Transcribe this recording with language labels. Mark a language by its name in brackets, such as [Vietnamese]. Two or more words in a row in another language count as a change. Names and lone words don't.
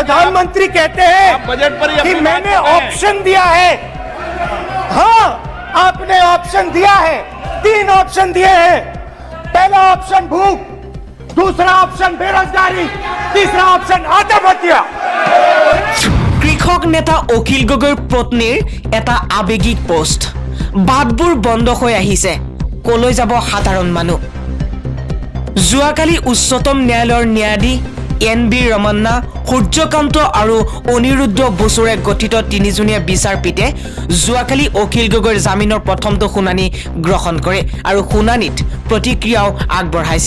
[Hindi] प्रधानमंत्री कहते हैं बजट पर कि मैंने ऑप्शन दिया है। हाँ, आपने ऑप्शन दिया है। 3 ऑप्शन दिए हैं। पहला ऑप्शन भूख, दूसरा ऑप्शन बेरोजगारी, तीसरा ऑप्शन आत्महत्या। [Assamese] কৃষক নেতা অখিল গগৈৰ পত্নীৰ এটা আবেগিক পোষ্ট। বাটবোৰ বন্ধ হৈ আহিছে, কলৈ যাব সাধাৰণ মানুহ? যোৱাকালি উচ্চতম ন্যায়ালয়ৰ ন্যায়াধী NB ৰমন্না, সূৰ্যকান্ত আৰু অনিৰুদ্ধ বসুৰে গঠিত 3জনীয়া বিচাৰপীঠে যোৱাকালি অখিল গগৈৰ জামিনৰ প্ৰথমটো শুনানি গ্ৰহণ কৰে আৰু শুনানিত প্ৰতিক্ৰিয়াও আগবঢ়াইছে।